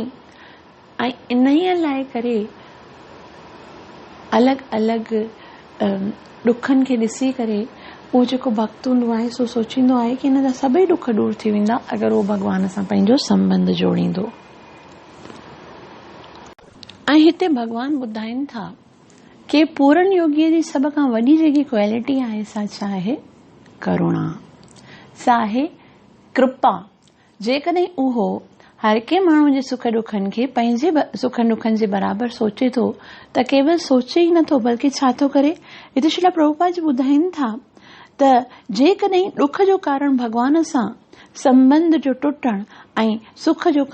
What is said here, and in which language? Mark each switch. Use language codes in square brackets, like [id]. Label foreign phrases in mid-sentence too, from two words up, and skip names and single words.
[sd] ऐं इन ई लाइ करे अलॻि अलॻि दुखनि खे ॾिसी करे उहो जेको भक्त हूंदो आहे सो सोचींदो आहे कि हिन जा सभई दुख दूर थी वेंदा अगरि उहो भॻवान सां पंहिंजो संबंध जोड़ींदो। ऐं हिते भॻवान ॿुधाइनि था कि पूरन योगीअ जी सभ खां वॾी जेकी क्वालिटी आहे सा छा आहे? करुणा, सा आहे कृपा। जेकॾहिं उहो हर के माण्हू जे सुख दुखनि खे पंहिंजे सुख दुखनि जे बराबरि सोचे थो त केवल सोचे ई नथो बल्कि छा थो करे? हिते श्रील प्रभुपाद जी ॿुधाइनि था त जेकॾहिं दुख जो कारण भॻवान सां संबंध जो टुटण ऐं सुख जो